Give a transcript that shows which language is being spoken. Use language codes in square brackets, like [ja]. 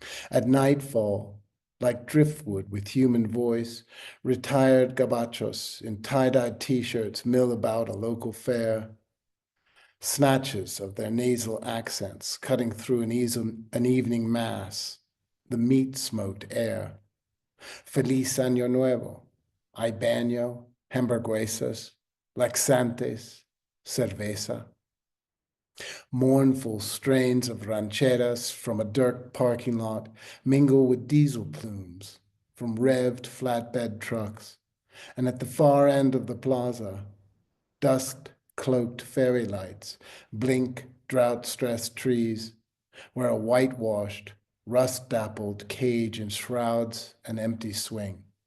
[en] At nightfall, like driftwood with human voice, retired gabachos in tie-dyed t-shirts mill about a local fair, snatches of their nasal accents cutting through an evening mass, the meat-smoked air. [es] Feliz Año Nuevo, hay baño, hamburguesas, laxantes, cerveza. [en] Mournful strains of rancheras from a dirt parking lot mingle with diesel plumes from revved flatbed trucks, and at the far end of the plaza, dust-cloaked fairy lights blink drought-stressed trees where a whitewashed, rust-dappled cage enshrouds an empty swing.